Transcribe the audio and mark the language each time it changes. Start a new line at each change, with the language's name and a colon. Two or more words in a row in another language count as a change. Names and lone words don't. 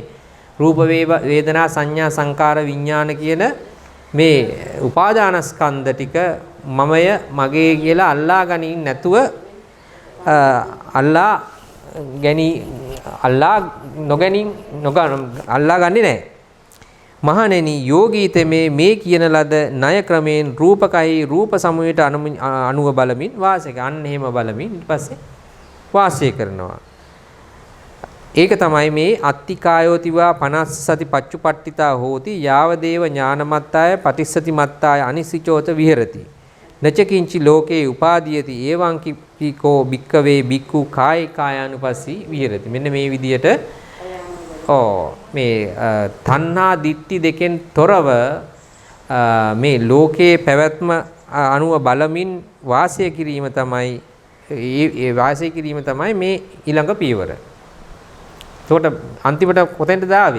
Sinhala: රූප වේදනා සංඥා සංකාර විඥාන කියන මේ උපාදානස්කන්ධ ටික මමය මගේ කියලා අල්ලා ගනින් නැතුව අල්ලා නොගැනීම අල්ලා ගන්නේ නැහැ. මහණෙනි යෝගී තෙමේ මේ කියන ලද ණය ක්‍රමයෙන් රූපකයි රූප සමූහයට අනුව බලමින් වාසය කරන. අන්න එහෙම බලමින් ඊට පස්සේ වාසය කරනවා. ඒක තමයි මේ
Pali: අත්තිකායෝතිවා 50 සති පච්චුපට්ඨිතා හෝති යාවදේව ඥානමත්තාය පටිස්සතිමත්තාය අනිසිචෝත විහෙරති නච කිංචි ලෝකේ උපාදීයති එවං කිප්පිකෝ භික්කවේ භික්ඛු කායේ කායානුපස්සී විහෙරති.
Sinhala: මෙන්න මේ විදියට මේ තණ්හා දිට්ඨි දෙකෙන් තොරව මේ ලෝකයේ පැවැත්ම අනුව බලමින් වාසය කිරීම තමයි ඒ වාසය කිරීම තමයි මේ ඊළඟ පියවර. එතකොට අන්තිමට කොතෙන්ද දාවේ?